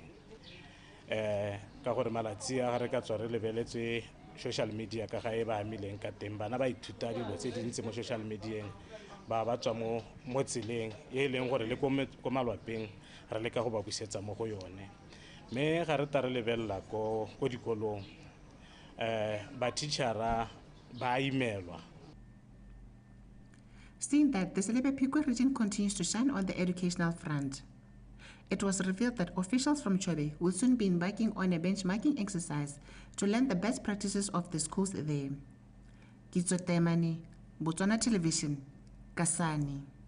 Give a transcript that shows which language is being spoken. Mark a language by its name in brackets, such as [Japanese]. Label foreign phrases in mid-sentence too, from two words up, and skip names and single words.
[Tswana] Ka gore malatsi a re ka tswa re lebeletse [English] social media [Tswana] ka ga e ba amileng ka teng bana ba ithuta dilo tse dintsi mo [English] social media [Tswana] ba tswa mo tseleng e leng gore le ko malwapeng re leka go ba busetsa mo go yone mme ga re ta re lebella ko dikolong ba teachera ba imelwa. [English] Seeing that the Selebe-Phikwe region continues to shine on the educational front, it was revealed that officials from Chobe will soon be embarking on a benchmarking exercise to learn the best practices of the schools there. Kitso Temani, BOTSWANA Television, Kasani.